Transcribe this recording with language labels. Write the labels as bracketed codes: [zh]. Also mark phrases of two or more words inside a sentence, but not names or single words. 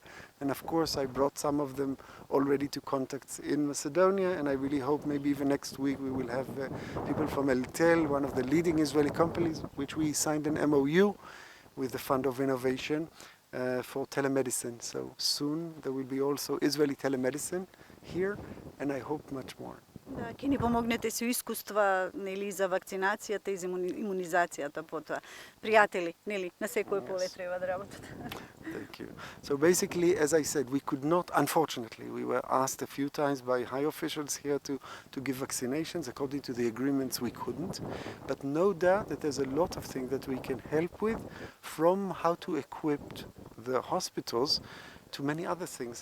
[en] And of course I brought some of them already to contacts in Macedonia, and I really hope maybe even next week we will have people from Eltel, one of the leading Israeli companies, which we signed an MOU with the Fund of Innovation for telemedicine. So soon there will be also Israeli telemedicine here, and I hope much more. [mk] Да, ќе ни помогнете со искуства, за вакцинацијата и за имунизацијата потоа. Пријатели, на секој поле треба да работат. [en] Thank you. So basically, as I said, we could not, unfortunately, we were asked a few times by high officials here to give vaccinations. According to the agreements, we couldn't. But no doubt that there's a lot of things that we can help with, from how to equip the hospitals to many other things.